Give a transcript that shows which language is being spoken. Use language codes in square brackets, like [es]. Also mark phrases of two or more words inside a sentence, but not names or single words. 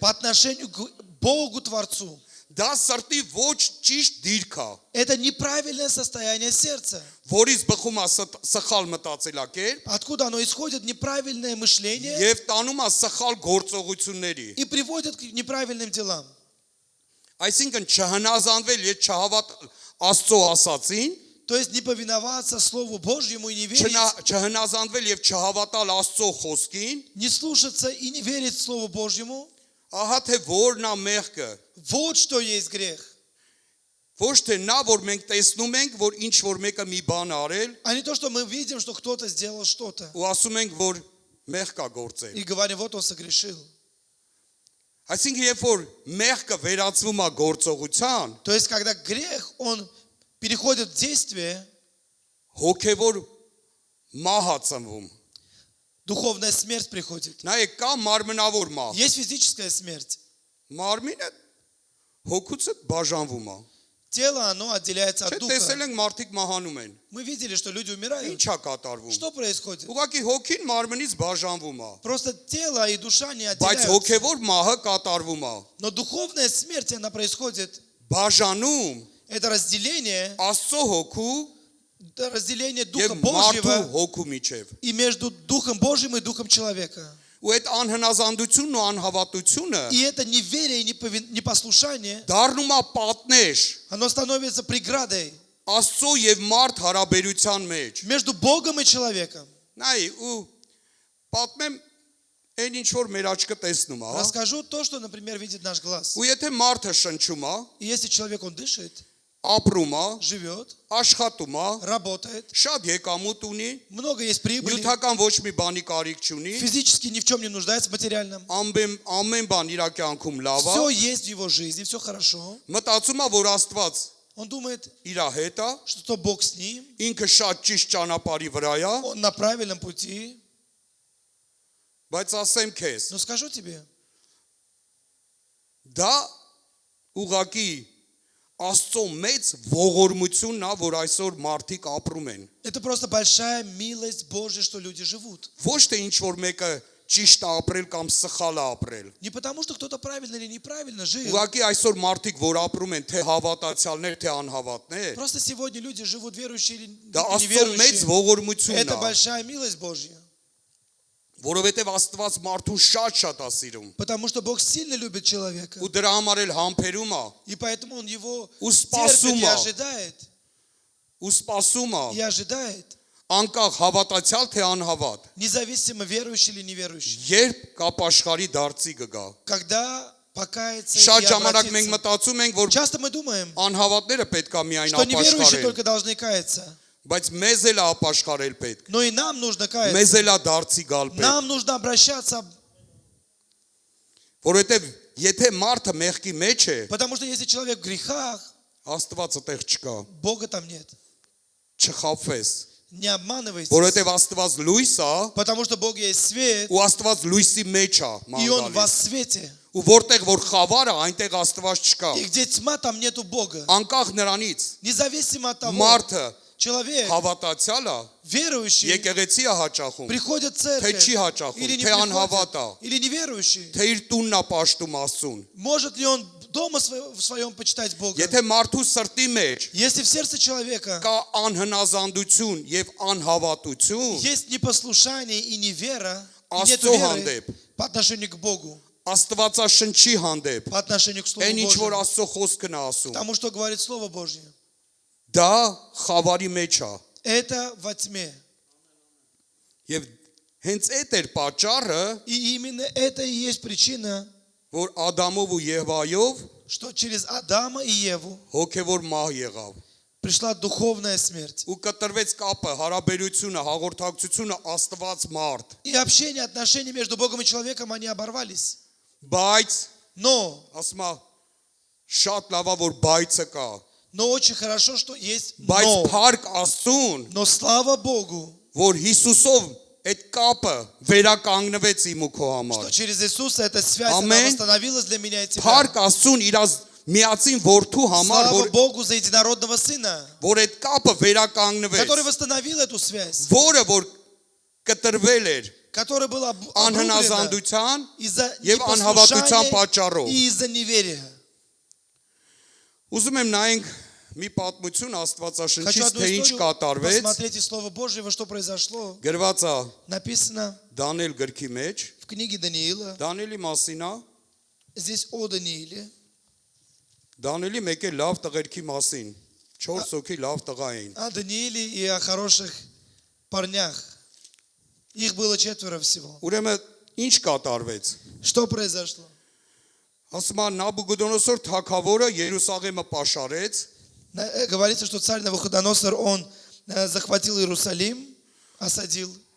[ru] по отношению к Богу Творцу. [hy] Դա սրտի ոչ ճիշտ դիրք է, [ru] Это неправильное состояние сердца. [hy] որից բխում է սխալ մտածելակերպ [ru] Откуда оно исходит? Неправильное мышление [hy] եւ տանում է սխալ գործողությունների։ [ru] и приводит к неправильным делам. [hy] Այսինքն չհնազանդվել եւ չհավատ Աստծո ասածին, [ru] То есть не повиноваться Слову Божьему и не верить, [hy] չհնազանդվել եւ չհավատալ Աստծո խոսքին, [ru] не слушаться и не верить Слову Божьему. [hy] ահա թե որն է մեղքը։ [ru] Вот что есть грех. [hy] Ոչ թե նա, որ մենք տեսնում ենք, որ ինչ որ մեկը մի բան արել, [ru] А не то, что мы видим, что кто-то сделал что-то. [hy] ու ասում ենք, որ մեղ կա գործել։ [ru] И говорим, вот он согрешил. [hy] Այսինքն երբ որ մեղքը վերածվում է գործողության, [ru] То есть, когда грех, он переходит в действие, [hy] հոգևոր մահ է ծնվում։ [ru] духовная смерть приходит. [hy] Նայեք, կա մարմնավոր մահ։ [ru] Есть физическая смерть. [hy] Մարմինը հոգուց բաժանվում է։ [ru] Тело, оно отделяется от [hy] Չէ, [ru] духа. [hy] տեսել ենք մարդիկ մահանում են։ [ru] Мы видели, что люди умирают. [hy] Ինչ է կատարվում։ [ru] Что происходит? [hy] Ուղղակի հոգին մարմնից бաժանվում է, [ru] Просто тело и душа не [hy] բայց [ru] отделяются. [hy] հոգևոր մահը կատարվում է։ [ru] Но духовная смерть, она происходит. [hy] Բաժանում [ru] Это разделение, [hy] Աստծո հոգու [ru] разделение [hy] եւ [ru] Духа [hy] մարդու [ru] Божьего [hy] հոգու միջև։ [ru] и между Духом Божьим и Духом человека. [hy] Ու այդ անհնազանդությունն ու անհավատությունը [ru] И это неверие и непослушание, [hy] դառնում է պատնեշ [ru] оно становится преградой [hy] Աստծո եւ մարդ հարաբերության մեջ։ [ru] между Богом и человеком. [hy] Նայ ու պատմեմ այն ինչ որ մեր աչքը տեսնում է, հա։ [ru] Расскажу то, что, например, видит наш глаз. [hy] Ու եթե մարդը շնչում է, [ru] И если человек, он дышит, [hy] ապրում է, [ru] живет, [hy] աշխատում է, [ru] работает, [hy] շատ եկամուտ ունի, [ru] много есть прибыли, [hy] նյութական ոչ մի բանի կարիք չունի, [ru] физически ни в чем не нуждается, в материальном. [hy] ամեն բան իր կյանքում լավ է, [ru] Все есть в его жизни, все хорошо. [hy] մտածում է, որ Աստված [ru] Он думает, [hy] իր հետ է, [ru] что Бог с ним, [hy] ինքը շատ ճիշտ ճանապարհի վրա է, [ru] он на правильном пути. [hy] բայց ասեմ քեզ, [ru] Но скажу тебе, [hy] դա ուղղակի Աստծո մեծ ողորմությունն է, որ այսօր մարդիկ ապրում են։ [ru] это просто большая милость Божья, что люди живут. [hy] Ոչ թե ինչ որ մեկը ճիշտ է ապրել կամ սխալ է ապրել։ [ru] Не потому, что кто-то правильно или неправильно жил. [hy] Ուղղակի այսօր մարդիկ, որ апրում են, թե հավատացյալներ, թե անհավատներ, [ru] Просто сегодня люди живут верующие или [hy] դա Աստծո մեծ [ru] неверующие. [hy] ողորմությունն [ru] Это [hy] է։ [ru] большая милость Божья. [hy] Որովհետև Աստված մարդուն շատ է սիրում։ [ru] Потому что Бог сильно любит человека. [hy] Ու դրա համար էլ համբերում է, [ru] И поэтому Он его [hy] ու [ru] терпит [hy] սպասում է, [ru] и ожидает, [hy] անկախ հավատացյալ թե անհավատ, [ru] независимо верующий или неверующий. [hy] երբ կապ աշխարհի դարձի կգա։ [ru] Когда покаяться [hy] Շատ [ru] и [hy] ժամանակ մենք [ru] обратиться. [hy] մտածում ենք, որ [ru] Часто мы думаем, [hy] անհավատները պետք է միայն [ru] что неверующие [hy] ապաշխարեն, [ru] только должны каяться. [hy] բայց մեզ էլ է ապաշխարել պետք։ [ru] Но и нам нужно [hy] Մեզ [ru] каяться. [hy] էլ է դարձի գալ պետք։ [ru] Нам нужно обращаться, [hy] Որովհետև եթե մարդը մեղքի մեջ է, [ru] потому что если человек в грехах, [hy] Աստվածը տեղ չկա, [ru] Бога там нет. [hy] չխաբվես, [ru] Не обманывайтесь. [hy] որովհետև Աստված լույս է, [ru] Потому что Бог есть свет, [hy] ու Աստված лույսի մեջ է [ru] и Он во [hy] ման գալիս։ [ru] свете. [hy] Ու որտեղ որ խավարը, այնտեղ Աստված չկա։ [ru] И где тьма, там нету Бога. [hy] Անկախ նրանից, [ru] Независимо от того, [hy] մարդը [ru] человек, [hy] հավատացյալը [ru] верующий, [hy] եկեղեցի է հաճախում, [ru] приходит в [hy] թե չի [ru] церковь, [hy] հաճախում, [ru] или не [hy] թե անհավատ [ru] приходит, [hy] է, [ru] или неверующий. [hy] թե իր տունն է պաշտում Աստծուն։ [ru] Может ли он дома в своем почитать Бога? [hy] Եթե մարդու սրտի մեջ [ru] Если в сердце человека [hy] կա անհնազանդություն եւ անհավատություն, [ru] есть непослушание и невера, и нет [hy] Աստծո [ru] веры [hy] հանդեպ, [ru] по отношению к Богу, [hy] Աստվածաշնչի հանդեպ, [ru] по отношению к Слову [hy] այն ինչ որ [ru] Божьему, [hy] Աստծո խոսքն է ասում, [ru] тому, что говорит Слово Божье, [hy] դա խավարի մեջ է։ [ru] это во тьме. [hy] Եվ հենց այդ էր պատճառը, [ru] И именно это и есть причина, [hy] որ Ադամով ու Եվայով [ru] что через Адама и Еву [hy] հոգևոր մահ եղավ։ [ru] пришла духовная смерть. [hy] Ու կտրվեց կապը, հարաբերությունը, հաղորդակցությունը Աստված մարդ։ [ru] И общение, отношения между Богом и человеком, они оборвались. [hy] Բայց [ru] Но [hy] ասում է շատ լավ է որ բայցը կա, [ru] очень хорошо, что есть [hy] բայց [ru] но. [hy] փառք Աստծուն, [ru] Но слава Богу, [hy] որ Հիսուսով այդ կապը վերականգնվեց իմ ու քո [ru] что [hy] համար։ [ru] через Иисуса эта связь она [hy] Ամեն [ru] восстановилась для меня и тебя. [hy] Փառք Աստծուն իր միածին որդու համար, [ru] Слава Богу за единородного Сына, [hy] որ այդ կապը վերականգնվեց, [ru] который восстановил эту связь, [hy] որը որ կտրվել էր [ru] которая была обрублена [hy] անհնազանդության [ru] из-за [hy] եւ անհավատության [ru] непослушания [hy] պատճառով։ [ru] и из-за неверия. [hy] Ուզում եմ նայենք մի պատմություն [ru] Хочу [hy] Աստվածաշնչից, [ru] одну [hy] թե ինչ [ru] историю [hy] կատարվեց։ [ru] посмотреть из Слова Божьего, что произошло. [hy] Գրված է [ru] Написано [hy] Դանիել գրքի մեջ, [ru] в книге Даниила, [hy] Դանիելի մասին է, [ru] здесь о Данииле, [hy] Դանիելի մեկ է լավ տղերքի մասին։ 4 հոգի լավ տղա էին։ [ru] о Данииле и о хороших парнях. Их было 4 всего. [hy] Ուրեմն ինչ կատարվեց։ [ru] Что произошло? [hy] Ասում է Նաբուգոդոնոսոր թագավորը Երուսաղեմը պաշարեց, [ru] Говорится, что царь Навуходоносор, он захватил Иерусалим, осадил